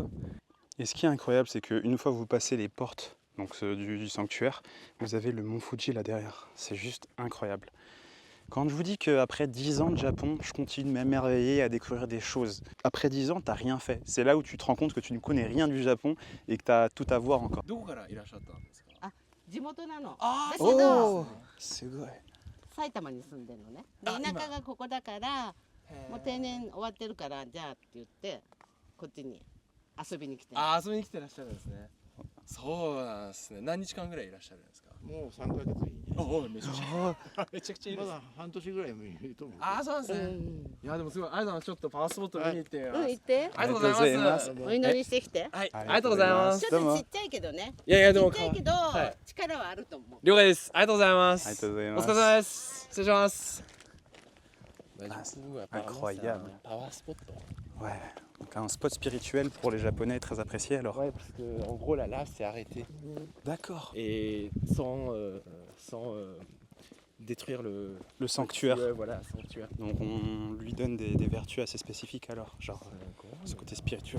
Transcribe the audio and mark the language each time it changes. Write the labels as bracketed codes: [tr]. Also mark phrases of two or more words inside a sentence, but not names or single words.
[fr] Et ce qui est incroyable, c'est qu'une fois que vous passez les portes donc, du sanctuaire, vous avez le mont Fuji là derrière. C'est juste incroyable. Quand je vous dis qu'après 10 ans de Japon, je continue de m'émerveiller à découvrir des choses. Après 10 ans, t'as rien fait. C'est là où tu te rends compte que tu ne connais rien du Japon et que t'as tout à voir encore. [ja] どこからいらっしゃったんですか？地元なの。あーだけど、すごい。埼玉に住んでるのね。であ田舎がここだから、もう定年終わってるからじゃあって言ってこっちに遊びに来てる。あー遊びに来てらっしゃるんですね。そうなんですね。何日間ぐらいいらっしゃるんですか？もう3ヶ月いいね。おおめちゃくちゃめちゃくちゃいいです。まだ半年ぐらいもいると思う。ああそうなんですね。うんいやでもすごいありがとうございます。ちょっとパワースポット見に行ってみます。うん行って。ありがとうございます。お祈りしてきて。はい、ありがとうございます。ちょっとちっちゃいけどね。いやいやでもちっちゃいけど、はい力はあると思う。了解です。ありがとうございます。ありがとうございますお疲れ様です。失礼します。 [fr] Bah, du Ah, coup, apparemment, incroyable. c'est un [en] power spot. [fr] Ouais, donc un spot spirituel pour les Japonais très apprécié alors. Ouais, parce que en gros, la lave s'est arrêtée. D'accord. Et sans détruire Le sanctuaire. Voilà, sanctuaire. Donc on lui donne des vertus assez spécifiques alors, genre ce côté spirituel.